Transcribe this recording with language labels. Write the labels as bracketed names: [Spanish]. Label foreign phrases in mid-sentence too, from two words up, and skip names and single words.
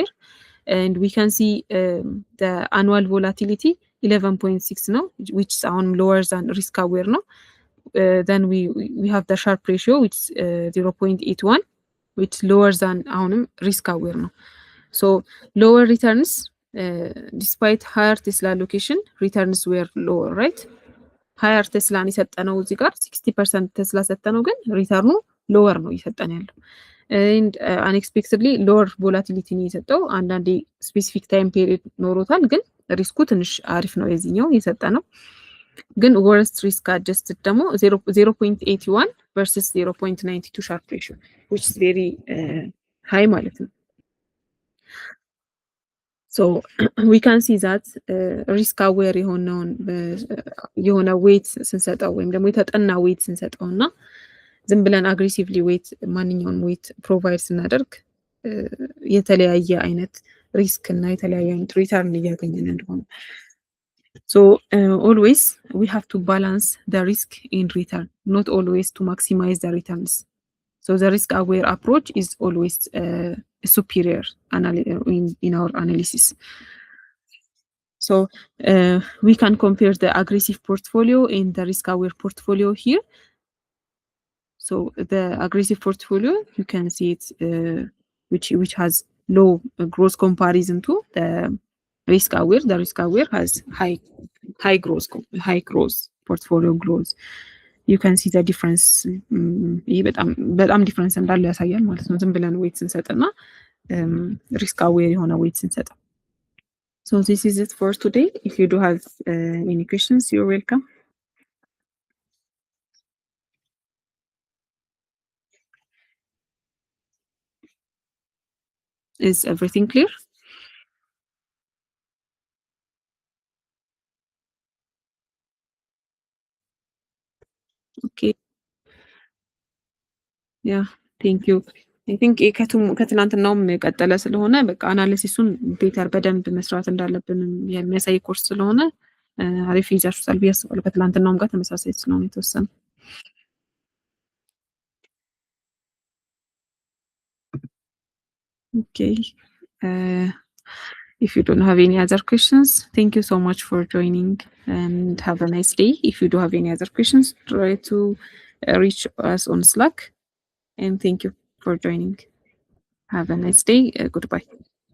[English] And we can see the annual volatility 11.6 no, which is lower than risk aware no. Then we have the Sharpe ratio, which is 0.81, which is lower than risk aware no. So lower returns, despite higher Tesla allocation, returns were lower, right? [Amharic] higher ቴስላን የሰጠነው እዚህ ጋር 60% ቴስላ ሰጠነው ግን ሪተርኑ ሎወር ነው እየሰጠን ያለው [English] and unexpectedly lower volatility [Amharic] ነው የሰጠው አንዳንዴ [English] specific time period [Amharic] ኖሮታል ግን ሪስኩ ትንሽ አሪፍ ነው የዚህኛው የሰጠነው ግን [English] worst risk adjusted [Amharic] ደግሞ [English] 0.81 versus 0.92 Sharpe ratio which is very high [Amharic] ማለት ነው [English] so we can see that risk aware የሆነ weight [Amharic] ስንሰጠው ወይም ደግሞ የተጠና [English] weight [Amharic] ስንሰጠውና ዝም ብለን [English] aggressively weight ማንኛውን weight provide [Amharic] ስናደርግ የተለያየ አይነት [English] risk [Amharic] እና የተለያየ አይነት [English] return [Amharic] እያገኘን እንደሆነ [English] so always we have to balance the risk in return not always to maximize the returns so the risk aware approach is always superior in our analysis. So we can compare the aggressive portfolio and the risk-aware portfolio here. So the aggressive portfolio, you can see it, which has low growth comparison to the risk-aware. The risk-aware has high growth portfolio growth. You can see the difference. [Amharic] በጣም difference እንዳለ ያሳያል ማለት ነው ዝም ብለን weight ስንሰጥና [English] risk aware [Amharic] የሆነ weight ስንሰጥ [English] so this is it for today if you do have any questions you're welcome is everything clear okay yeah thank you I think [Amharic] ከትናንትናውም ቀጠለ ስለሆነ በቃ አናሊሲሱን ቤተር በደንብ መስራት እንዳለብን የሚያሳይ ኮርስ ስለሆነ አሪፍ ይዛችሁታል ብዬ አስባለሁ ከትናንትናውም ጋር ተመሳሳይ ስለሆነ የተወሰነ [English] okay if you don't have any other questions thank you so much for joining and have a nice day if you do have any other questions try to reach us on Slack and thank you for joining have a nice day goodbye